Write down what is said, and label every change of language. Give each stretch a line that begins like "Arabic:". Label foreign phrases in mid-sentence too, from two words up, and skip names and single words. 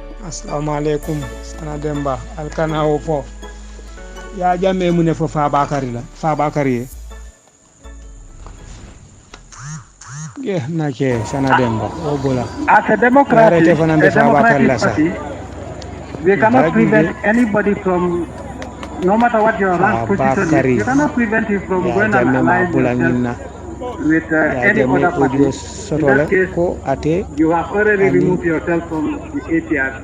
Arabic: السلام عليكم
Mandingo: sana demba alkana wo fo ya jamme mu ne fo fa bakari ye na ke sana demba o bola
English: as a democratic party, we cannot prevent anybody from, no matter what your rank position is, you cannot prevent you from going and align yourself with any other party. In that case, you have already removed yourself from the APRC.